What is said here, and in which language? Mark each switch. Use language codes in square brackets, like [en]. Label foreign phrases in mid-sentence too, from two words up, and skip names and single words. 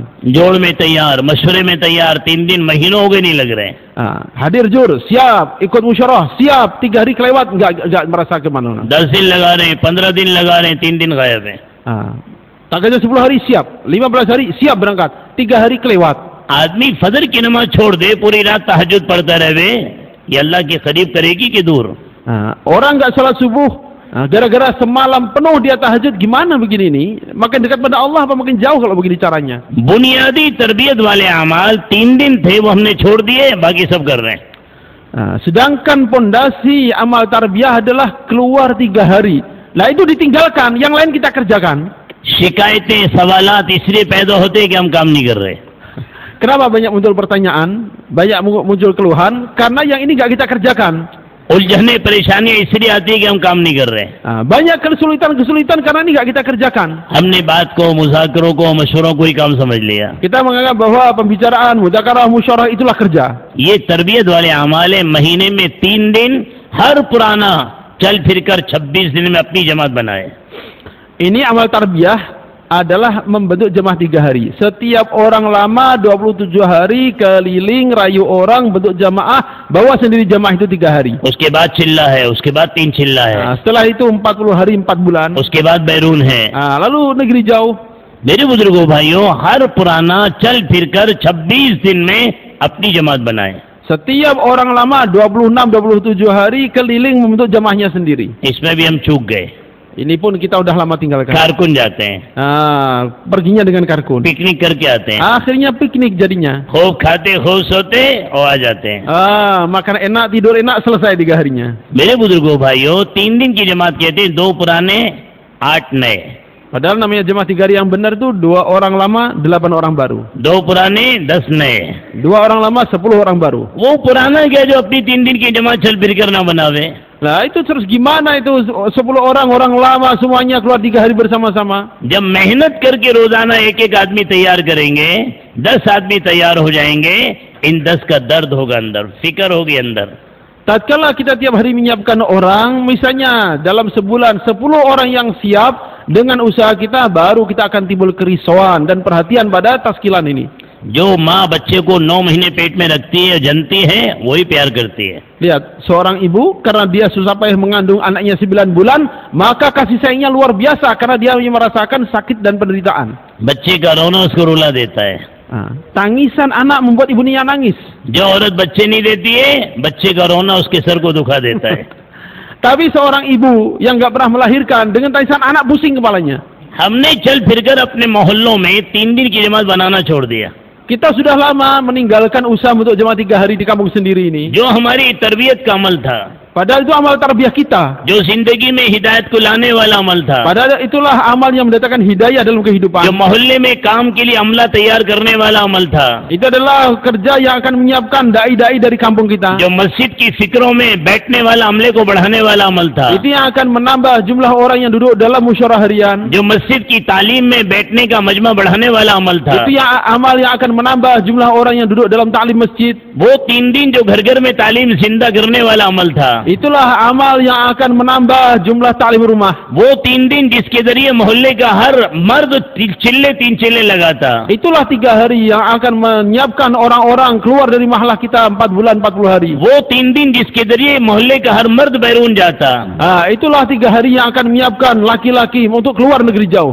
[hi] जोड़ में तैयार, मशवरे में तैयार, 3 दिन महीनों हो गए नहीं लग रहे। [id] Hadir jur, siap, ikut musyawarah, siap, 3 hari kelewat nggak merasa kemana-mana. [hi] 10 दिन लगा रहे हैं, 15 दिन लगा रहे हैं, 3 दिन गायब है। [id] Tak kerja 10 hari siap, 15 hari siap berangkat, 3 hari kelewat. [hi] आदमी फजर की नमाज छोड़ दे, पूरी रात तहज्जुद पढ़ता रहे, ये अल्लाह के करीब करेगी कि दूर? [id] Orang nggak salat subuh, gara-gara semalam penuh dia tahajud, gimana begini ini? Makin dekat pada Allah apa makin jauh kalau begini caranya? [hi] बुनियादी तरबियत वाले अमाल 3 दिन थे, वो हमने छोड़ दिए, बाकी सब कर रहे हैं। [id] Sedangkan pondasi amal tarbiyah adalah keluar 3 hari. Lah itu ditinggalkan, yang lain kita kerjakan. [hi] शिकायतें सवालात इसलिए पैदा होते हैं कि हम काम नहीं कर रहे। [id] Kenapa banyak muncul pertanyaan, banyak muncul keluhan? Karena yang ini nggak kita kerjakan. [hi] उलझने परेशानियां इसलिए आती है कि हम काम नहीं कर रहे। [id] Banyak kesulitan karena ini nggak kita kerjakan. [hi] हमने बात को, मुज़ाकरों को, मशवरों को ही काम समझ लिया। [id] Kita menganggap bahwa pembicaraan, mudzakarah, musyawarah itulah kerja. [hi] ये तरबियत वाले अमाल है, महीने में 3 दिन हर पुराना चल फिरकर 26 दिन में अपनी जमात बनाए। [id] Ini amal tarbiyah adalah membentuk jemaah 3 hari. Setiap orang lama 27 hari keliling rayu orang bentuk jamaah, bawa sendiri jamaah itu 3 hari. [hi] उसके बाद चिल्ला है, उसके बाद 3 चिल्ला है, [id] Setelah itu 40 hari 4 bulan. [hi] उसके बाद बैरून है। [id] Lalu negeri jauh. [hi] मेरे बुजुर्गों भाइयों, हर पुराना चल फिरकर 26 दिन में अपनी जमात बनाए। [id] Setiap orang lama 26-27 hari keliling membentuk jamaahnya sendiri. [hi] इसमें भी हम चूक गए। [id] Ini pun kita udah lama tinggalkan. [hi] कारकुन जाते हैं, [id] Perginya dengan karkun. [hi] पिकनिक करके आते हैं, [id] Akhirnya piknik jadinya. [hi] खूब खाते, खूब सोते और आ जाते हैं। [id] Makan enak, tidur enak, selesai 3 harinya. [hi] मेरे बुजुर्गों भाइयों, 3 दिन की जमात कहते हैं, 2 पुराने 8 नए। [id] Padahal namanya jemaah 3 hari yang benar itu 2 orang lama, 8 orang baru. [hi] 2 पुराने 10 नए। [id] 2 orang lama, 10 orang baru. [hi] वो पुराना क्या जो अपनी 3 दिन की जमात चल फिर कर ना बनावे? [id] Nah itu terus gimana itu 10 orang lama semuanya keluar 3 hari bersama-sama. [hi] जब मेहनत करके रोजाना एक आदमी तैयार करेंगे, 10 आदमी तैयार हो जाएंगे, इन 10 का दर्द होगा अंदर, फिक्र होगी अंदर। [id] Tatkala kita tiap hari menyiapkan orang, misalnya dalam sebulan 10 orang yang siap, dengan usaha kita baru kita akan timbul kerisauan dan perhatian pada taskilan ini. [hi] जो माँ बच्चे को 9 महीने पेट में रखती है, जनती है, वही प्यार करती है। [id] Lihat, seorang ibu karena dia susah payah mengandung anaknya 9 bulan, maka kasih sayangnya luar biasa karena dia merasakan sakit dan penderitaan. [hi] बच्चे का रोना उसको रुला देता है। [id] Tangisan anak membuat ibunya nangis. [hi] जो औरत बच्चे नहीं देती है, बच्चे का रोना उसके सर को दुखा देता है। [id] Tapi seorang ibu yang nggak pernah melahirkan dengan tangisan anak pusing kepalanya. [hi] हमने चल फिरकर अपने मोहल्लों में 3 दिन की जमात बनाना छोड़ दिया। [id] Kita sudah lama meninggalkan usaha untuk jemaah 3 hari di kampung sendiri ini. [hi] जो हमारी तरबियत का अमल था, [id] Padahal itu amal tarbiyah kita. [hi] जो जिंदगी में हिदायत को लाने वाला अमल था, [id] Padahal itulah amal yang mendatangkan hidayah dalam [hi] जो [id] kehidupan. [hi] मोहल्ले में काम के लिए अमला तैयार करने वाला अमल था, [id] Itu adalah kerja yang akan menyiapkan dai-dai dari kampung kita. [hi] जो मस्जिद की फिक्रों में बैठने वाला अमले को बढ़ाने वाला अमल था, [id] Itu yang akan menambah jumlah orang yang duduk dalam musyawarah harian. [hi] जो मस्जिद की तालीम में बैठने का मजमा बढ़ाने वाला अमल था, [id] Itu yang amal yang akan menambah jumlah orang yang duduk dalam taklim masjid. [hi] वो 3 दिन जो घर घर में तालीम जिंदा करने वाला अमल था, [id] Itulah amal yang akan menambah jumlah taklim rumah. [hi] वो 3 दिन जिसके जरिए मोहल्ले का हर मर्द चिल्ले 3 चिल्ले लगाता, [id] Itulah 3 hari yang akan menyiapkan orang-orang keluar dari mahalah kita 4 bulan 40 hari. [hi] वो 3 दिन जिसके जरिए मोहल्ले का हर मर्द बैरून जाता। [id] Itulah 3 hari yang akan menyiapkan laki-laki untuk keluar negeri jauh.